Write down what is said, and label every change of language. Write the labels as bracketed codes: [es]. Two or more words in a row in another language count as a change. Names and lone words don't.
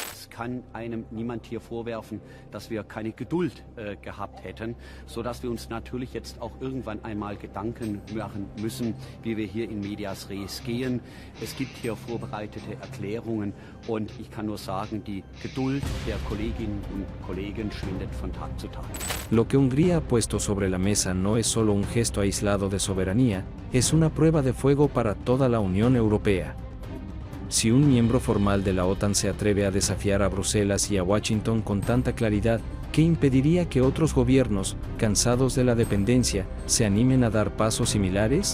[de] kann einem niemand hier vorwerfen, dass wir keine Geduld gehabt hätten, sodass wir uns natürlich jetzt auch irgendwann einmal Gedanken machen müssen, wie wir hier [la] in medias res [de] gehen. Es gibt hier vorbereitete Erklärungen und ich kann nur sagen, die Geduld der Kolleginnen und Kollegen schwindet von Tag zu Tag. [es] Lo que Hungría ha puesto sobre la mesa no es solo un gesto aislado de soberanía, es una prueba de fuego para toda la Unión Europea. Si un miembro formal de la OTAN se atreve a desafiar a Bruselas y a Washington con tanta claridad, ¿qué impediría que otros gobiernos, cansados de la dependencia, se animen a dar pasos similares?